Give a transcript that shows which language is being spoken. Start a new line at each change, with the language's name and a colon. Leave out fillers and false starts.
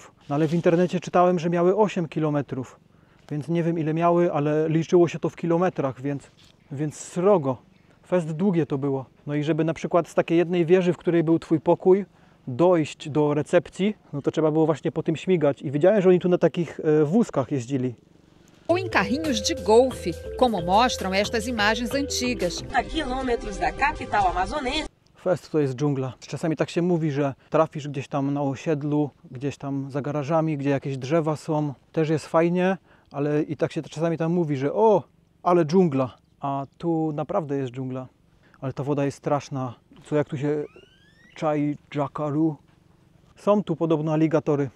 Polish: No ale w internecie czytałem, że miały 8 km. Więc nie wiem ile miały, ale liczyło się to w kilometrach, więc srogo. Fest długie to było. No i żeby na przykład z takiej jednej wieży, w której był twój pokój, dojść do recepcji, no to trzeba było właśnie po tym śmigać. I wiedziałem, że oni tu na takich wózkach jeździli.
Portuguese: Ou em carrinhos de golfe, como mostram estas imagens antigas. A quilômetros da capital amazonense.
Polish: Fest to jest dżungla. Czasami tak się mówi, że trafisz gdzieś tam na osiedlu, gdzieś tam za garażami, gdzie jakieś drzewa są. Też jest fajnie, ale i tak się czasami tam mówi, że o, ale dżungla. A tu naprawdę jest dżungla. Ale ta woda jest straszna. Co jak tu się czai jackaru. Są tu podobno aligatory.